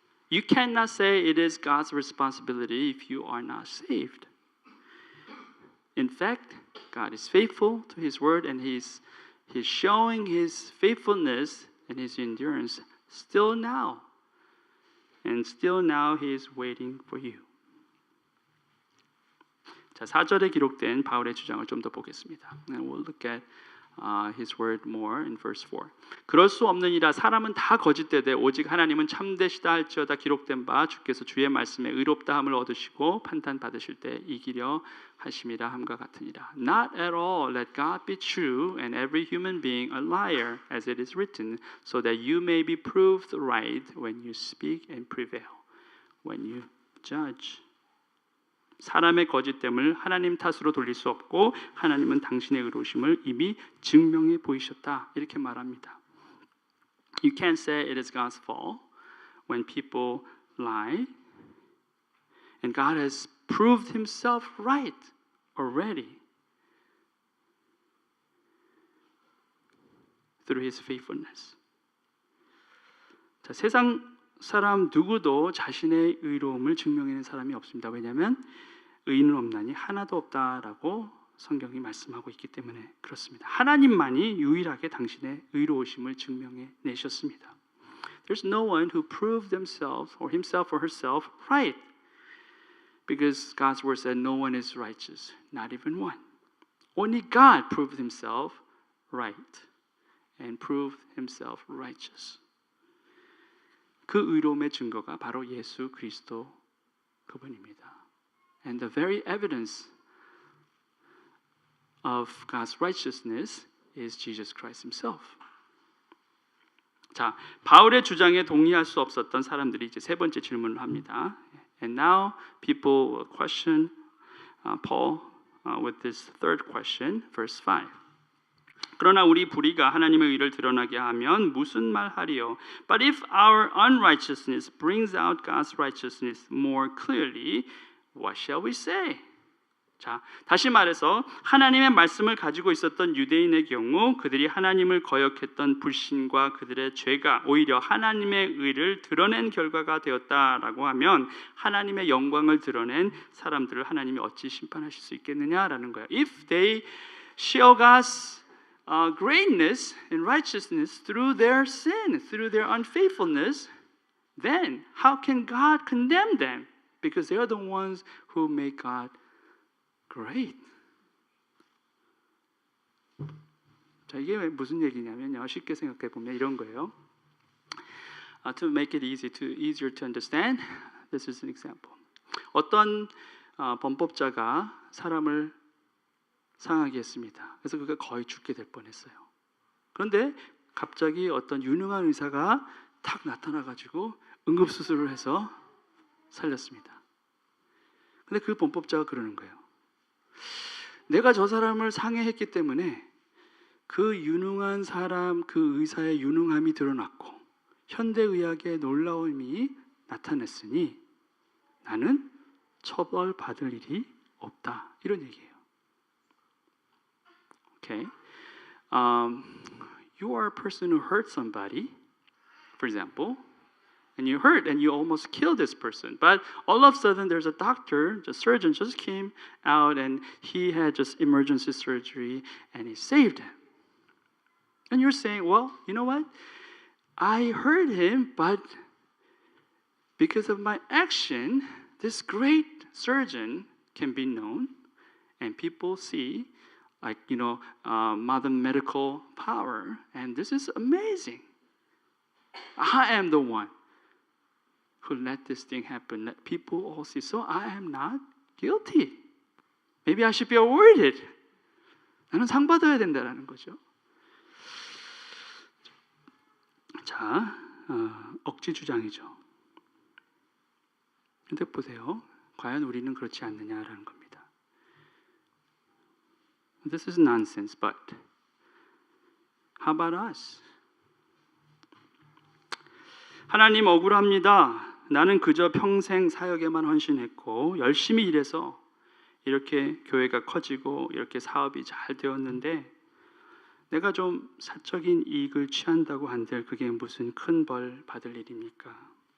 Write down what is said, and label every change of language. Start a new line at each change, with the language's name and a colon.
English: You cannot say it is God's responsibility if you are not saved. In fact, God is faithful to His word, and He's showing His faithfulness and His endurance still now. And still now He is waiting for you.
Korean: 자, 4절에 기록된 바울의 주장을 좀 더 보겠습니다.
English: And we'll look at his word more in verse 4.
Korean: 그럴 수 없느니라 사람은 다 거짓되되 오직 하나님은 참되시다 할지어다 기록된 바 주께서 주의 말씀에 의롭다함을 얻으시고 판단 받으실 때 이기려 하심이라 함과 같으니라.
English: Not at all let God be true and every human being a liar as it is written, so that you may be proved right when you speak and prevail when you judge.
Korean: 사람의 거짓됨을 하나님 탓으로 돌릴 수 없고 하나님은 당신의 의로우심을 이미 증명해 보이셨다. 이렇게 말합니다.
English: You can't say it is God's fault when people lie. And God has proved Himself right already through His faithfulness.
Korean: 자, 세상 사람 누구도 자신의 의로움을 증명해낸 사람이 없습니다. 왜냐하면 의인은 없나니 하나도 없다라고 성경이 말씀하고 있기 때문에 그렇습니다. 하나님만이 유일하게 당신의 의로우심을 증명해 내셨습니다.
English: There's no one who proved themselves or himself or herself right, because God's word said no one is righteous, not even one. Only God proved Himself right and proved Himself righteous.
Korean: 그 의로움의 증거가 바로 예수 그리스도 그분입니다.
English: And the very evidence of God's righteousness is Jesus Christ Himself.
Korean: 자, 바울의 주장에 동의할 수 없었던 사람들이 이제 세 번째 질문을 합니다.
English: And now people will question Paul with this third question, verse 5.
Korean: 그러나 우리 불의가 하나님의 의를 드러나게 하면 무슨 말 하리요?
English: But if our unrighteousness brings out God's righteousness more clearly, what shall we say?
Korean: 자, 다시 말해서 하나님의 말씀을 가지고 있었던 유대인의 경우 그들이 하나님을 거역했던 불신과 그들의 죄가 오히려 하나님의 의를 드러낸 결과가 되었다라고 하면 하나님의 영광을 드러낸 사람들을 하나님이 어찌 심판하실 수 있겠느냐라는 거예요.
English: If they show God's greatness and righteousness through their sin, through their unfaithfulness, then how can God condemn them? Because they are the ones who make God great.
Korean: 자, 이게 무슨 얘기냐면요. 쉽게 생각해 보면 이런 거예요.
English: To make it easier to understand, this is an example.
Korean: 어떤 범법자가 사람을 상하게 했습니다. 그래서 그가 거의 죽게 될 뻔했어요. 그런데 갑자기 어떤 유능한 의사가 탁 나타나가지고 응급수술을 해서 살렸습니다. 근데 그 범법자가 그러는 거예요. 내가 저 사람을 상해했기 때문에 그 유능한 사람, 그 의사의 유능함이 드러났고 현대의학의 놀라움이 나타났으니 나는 처벌받을 일이 없다. 이런 얘기예요.
English: Okay. You are a person who hurt somebody, for example, and you hurt and you almost kill this person. But all of a sudden there's a doctor, the surgeon just came out and he had just emergency surgery and he saved him. And you're saying, well, you know what? I hurt him, but because of my action, this great surgeon can be known and people see modern medical power, and this is amazing. I am the one who let this thing happen. Let people all see. So I am not guilty. Maybe I should be awarded.
Korean: 나는 상 받아야 된다라는 거죠. 자, 억지 주장이죠. 근데 보세요. 과연 우리는 그렇지 않느냐라는 겁니다.
English: This is nonsense, but how about us?
Korean: 하나님 억울합니다. 나는 그저 평생 사역에만 헌신했고 열심히 일해서 이렇게 교회가 커지고 이렇게 사업이 잘 되었는데 내가 좀 사적인 이익을 취한다고 한들 그게 무슨 큰 벌 받을 일입니까?